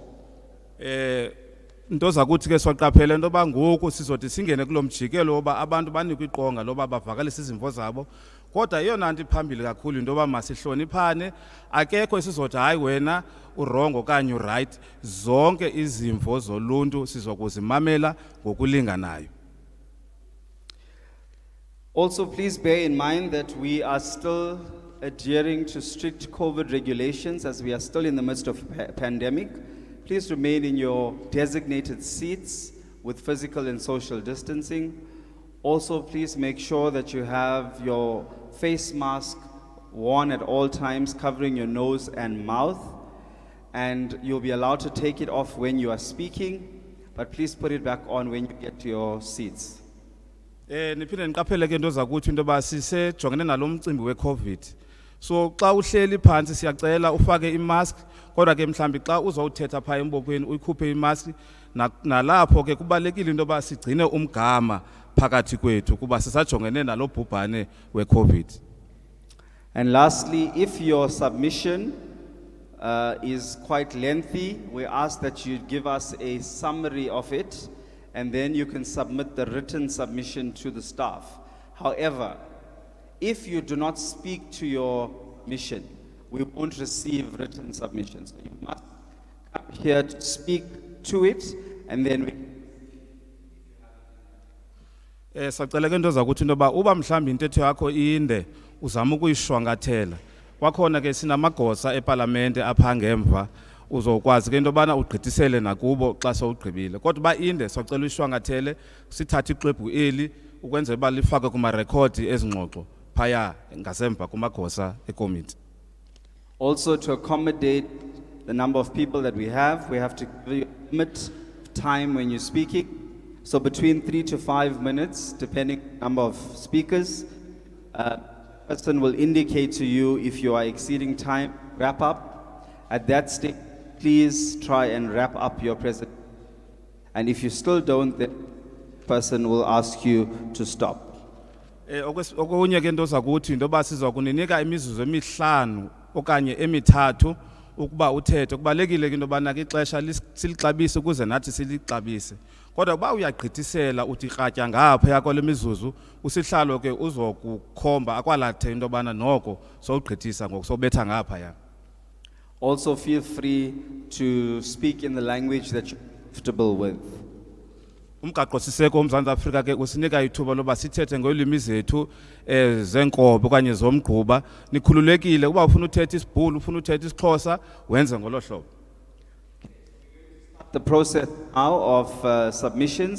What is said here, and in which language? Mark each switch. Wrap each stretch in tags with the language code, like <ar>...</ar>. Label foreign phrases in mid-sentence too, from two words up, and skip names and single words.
<xh>Into zakuthi ke soqaphela into yoba ngoku sizothi singene kulo mjikelo woba abantu banikwe iqonga loba bavakalise izimvo zabo, kodwa eyona nto iphambili kakhulu into yoba masihloniphane, akekho esizothi hayi wena urongo okanye uright, zonke izimvo zoluntu sizokuzimamela ngokulinganayo.</xh> <en>Also, please bear in mind that we are still adhering to strict COVID regulations as we are still in the midst of pandemic. Please remain in your designated seats with physical and social distancing. Also, please make sure that you have your face mask worn at all times, covering your nose and mouth. And you'll be allowed to take it off when you are speaking, but please put it back on when you get to your seats.</en> <xh>Niphinde niqaphele ke into zakuthi into yoba sisejongene nalo mcimbi weCovid. So xa uhleli phansi siyacela ufake imask, kodwa ke mhlambi xa uzowuthetha phaa embophweni uyikhuphe imask, nalapho ke kubalekile into yoba sigcine umgama phakathi kwethu kuba sisajongene nalo bhubhane weCovid.</xh> <en>And lastly, if your submission is quite lengthy, we ask that you give us a summary of it, and then you can submit the written submission to the staff. However, if you do not speak to your mission, we won't receive written submissions. So you must come here to speak to it, and then we</en> <xh>Sacela ke into zakuthi into yoba uba mhlawumbi intetho yakho inde uzama ukuyishwankathela. Kwakhona ke sinamagosa eParlamente apha ngemva uzokwazi ke into yobana ugqithisele nakubo xa sowugqibile. Kodwa uba inde socela uyishwankathele sithathe ixwebhu eli ukwenzela uba lifakwe kuma-rekhodi ezingxoxo phaya ngasemva kumagosa ekomiti.</xh> <en>also, to accommodate the number of people that we have to give you a limit of time when you're speaking. So between 3 to 5 minutes, depending on the number of speakers. Person will indicate to you if you are exceeding time, wrap up. At that stage, please try and wrap up your presentation. And if you still don't, the person will ask you to stop.</en> <xh>Okunye ke into zakuthi into yoba sizakuninika imizuzu emihlanu okanye emithathu ukuba uthethe. Kubalekile ke into yobana ke ixesha silixabise ukuze nathi silixabise. Kodwa uba uyagqithisela uthi kratya ngaphaya kwale mizuzu usihlalo ke uzokukhomba akwalathe into yobana noko sowugqithisa ngoku sobetha ngaphaya.</xh> <en>Also, feel free to speak in the language that you're comfortable with.</en> <xh>Umgaqo siseko uMzantsi Afrika ke usinika ithuba loba sithethe ngolwimi zethu zenkobe okanye zomgquba. Nikhululekile uba ufuna uthetha isiBhulu, ufuna uthetha isiXhosa wenze ngolo hlobo.</xh> <en>The process now of submissions.</en>